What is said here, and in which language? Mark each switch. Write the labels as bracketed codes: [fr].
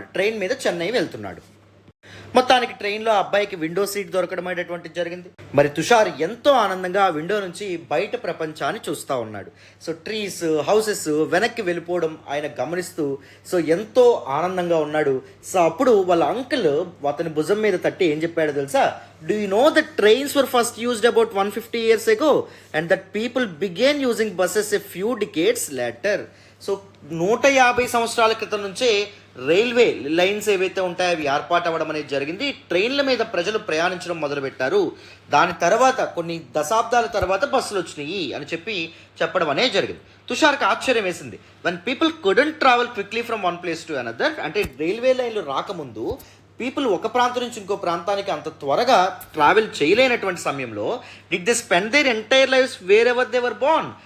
[te] Train మీద చెన్నై వెళ్తున్నాడు. మొత్తానికి ట్రైన్లో అబ్బాయికి విండో సీట్ దొరకడం అనేటువంటి జరిగింది. మరి తుషార్ ఎంతో ఆనందంగా ఆ విండో నుంచి బయట ప్రపంచాన్ని చూస్తూ ఉన్నాడు. సో ట్రీస్, హౌసెస్ వెనక్కి వెళ్ళిపోవడం ఆయన గమనిస్తూ సో ఎంతో ఆనందంగా ఉన్నాడు. సో అప్పుడు వాళ్ళ అంకుల్ అతని భుజం మీద తట్టి ఏం చెప్పాడో తెలుసా? [en] Do you know that trains were first used about 150 years ago and that people began using buses a few decades later? [te] So 150 సంవత్సరాల క్రితం నుంచే రైల్వే లైన్స్ ఏవైతే ఉంటాయో అవి ఏర్పాటు అవ్వడం అనేది జరిగింది. ట్రైన్ల మీద ప్రజలు ప్రయాణించడం మొదలుపెట్టారు. దాని తర్వాత కొన్ని దశాబ్దాల తర్వాత బస్సులు వచ్చినాయి అని చెప్పడం అనేది జరిగింది. తుషార్కి ఆశ్చర్యం వేసింది. [en] when people couldn't travel quickly from one place to another, [te] అంటే రైల్వే లైన్లు రాకముందు పీపుల్ ఒక ప్రాంతం నుంచి ఇంకో ప్రాంతానికి అంత త్వరగా ట్రావెల్ చేయలేనటువంటి సమయంలో [en] Did they spend their entire lifes wherever they were born.